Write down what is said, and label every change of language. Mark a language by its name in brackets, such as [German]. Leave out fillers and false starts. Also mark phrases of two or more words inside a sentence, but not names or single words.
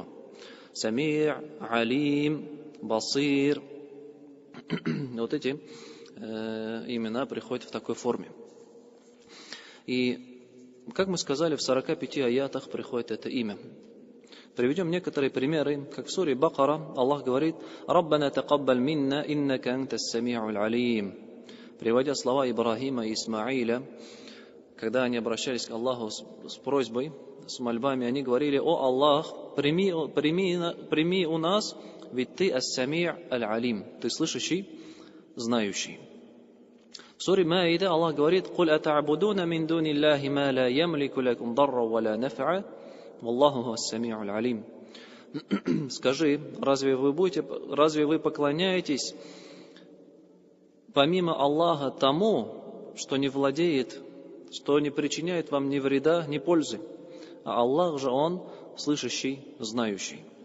[Russian] Самий', Алим, Басир. Вот эти имена приходят в такой форме. И, как мы сказали, в 45 аятах приходит это имя. Приведем некоторые примеры. Как в суре Бакара Аллах говорит: [Arabic] «ربنا تقبل منا إنك أنت السميع العليم». [Russian] Приводя слова Ибрахима и Исмаиля, когда они обращались к Аллаху с просьбой, с мольбами, они говорили: «О Аллах, прими у нас, ведь Ты [Arabic] السميع العليم, [Russian] Ты слышащий, знающий». В суре Маида Аллах говорит: [Arabic] «قل أتعبدون من دون الله ما لا يملك لكم ضرا ولا نفعا والله هو السميع العليم». [Russian] Скажи, разве вы поклоняетесь помимо Аллаха тому, что не владеет, что не причиняет вам ни вреда, ни пользы? А Аллах же Он слышащий, знающий.